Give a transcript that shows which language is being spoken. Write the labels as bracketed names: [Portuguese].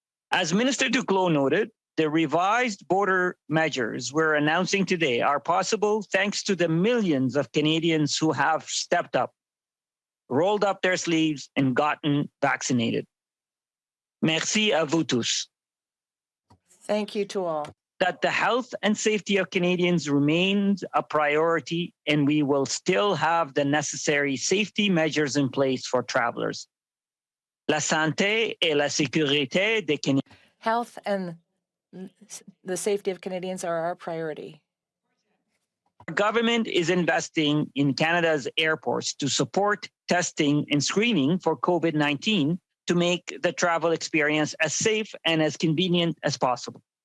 [English] As Minister Duclos noted, the revised border measures we're announcing today are possible thanks to the millions of Canadians who have stepped up, rolled up their sleeves, and gotten vaccinated. [French] Merci à vous tous. [English] Thank you to all. That the health and safety of Canadians remains a priority, and we will still have the necessary safety measures in place for travelers. [French] La santé et la sécurité des Canadiens. [English] Health and the safety of Canadians are our priority. Our government is investing in Canada's airports to support testing and screening for COVID-19 to make the travel experience as safe and as convenient as possible.